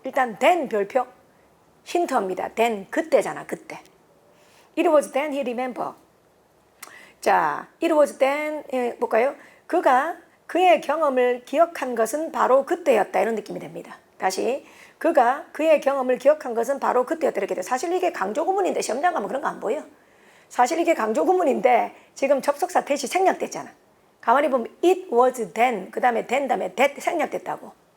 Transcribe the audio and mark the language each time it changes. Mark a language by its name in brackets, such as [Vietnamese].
[Korean] 일단 then 별표 힌트입니다. then 그때잖아. 그때. [English] It was then he remembered. [Korean] 자, [English] it was then [Korean] 볼까요? 그가 그의 경험을 기억한 것은 바로 그때였다. 이런 느낌이 됩니다. 다시 그가 그의 경험을 기억한 것은 바로 그때였다. 이렇게 돼. 사실 이게 강조구문인데 시험장 가면 그런 거 안 보여. 사실 이게 강조구문인데 지금 접속사 that이 생략됐잖아. 가만히 보면 [English] it was then [Korean] 그 다음에 then 다음에 that 생략됐다고.